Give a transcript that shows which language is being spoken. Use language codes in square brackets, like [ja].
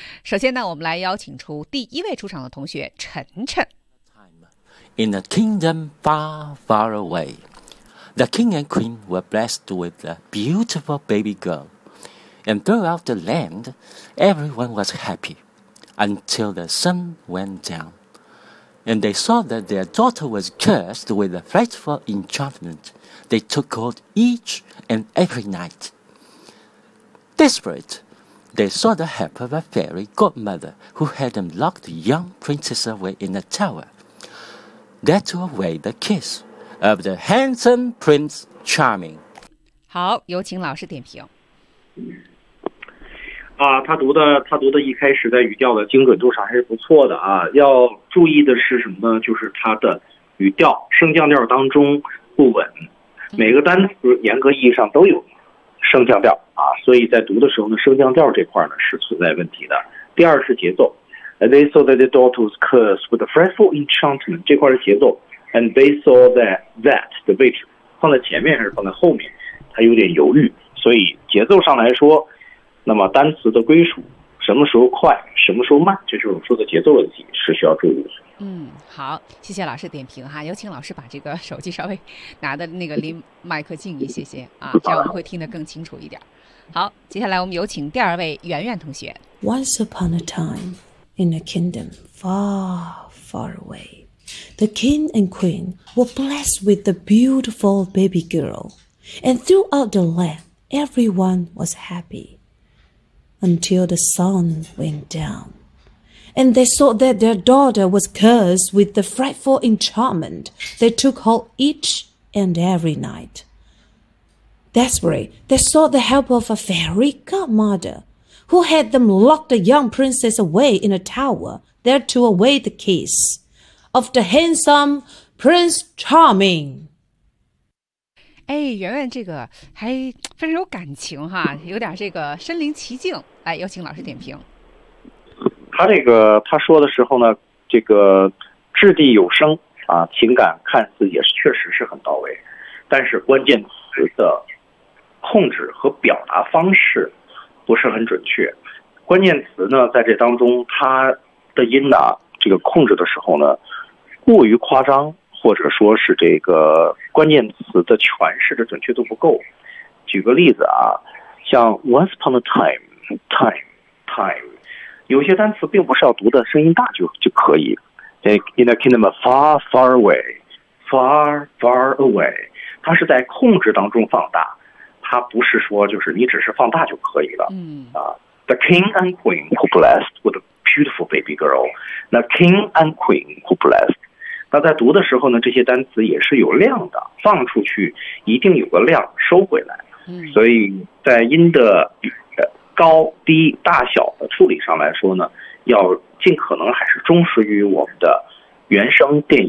[zh] 首先呢，我们来邀请出第一位出场的同学晨晨。 [en] In a kingdom far, far away, the king and queen were blessed with a beautiful baby girl, and throughout the land, everyone was happy. Until the sun went down, and they saw that their daughter was cursed with a frightful enchantment they took hold each and every night. Desperate, they sought the help of a fairy godmother who had them lock the young princess away in a tower, there to await the kiss of the handsome Prince Charming. [zh] 好，有请老师点评。啊，他读的一开始在语调的精准度上还是不错的啊。要注意的是什么呢？就是他的语调升降调当中不稳，每个单词严格意义上都有升降调啊，所以在读的时候呢，升降调这块呢是存在问题的。第二是节奏 ， [en] and they saw that their daughter was cursed with a frightful enchantment [zh] 这块的节奏 ， [en] and they saw that [zh] 的位置放在前面还是放在后面，他有点犹豫，所以节奏上来说。那么单词的归属什么时候快，什么时候慢，就是我说的节奏问题是需要注意的。嗯，好，谢谢老师点评哈，有请老师把这个手机稍微拿的那个离麦克近一些些啊，这样我们会听得更清楚一点。好，接下来我们有请第二位圆圆同学。 [en] Once upon a time, in a kingdom far, far away, the king and queen were blessed with a beautiful baby girl, and throughout the land, everyone was happy. Until the sun went down, and they saw that their daughter was cursed with the frightful enchantment that took hold each and every night. Desperate, they sought the help of a fairy godmother, who had them lock the young princess away in a tower there to await the kiss of the handsome Prince Charming. [zh] 哎，圆圆这个还非常有感情哈，有点这个身临其境。哎，有请老师点评。他这个他说的时候呢，这个掷地有声啊，情感看似也是确实是很到位，但是关键词的。控制和表达方式不是很准确，关键词呢在这当中，他的音呢这个控制的时候呢过于夸张，或者说是这个关键词的诠释的准确度不够。举个例子啊，像 [en] once upon a time time time， [zh] 有些单词并不是要读的声音大就可以。 [en] In a kingdom far far away [zh] far far away， 它是在控制当中放大，他不是说就是你只是放大就可以了。嗯 [en] 啊、The king and queen who blessed with a beautiful baby girl. The king and queen who blessed. [zh] 那在读的时候呢，这些单词也是有量的，放出去一定有个量收回来。嗯、所以在音的高低大小的处理上来说呢，要尽可能还是忠实于我们的原声电影。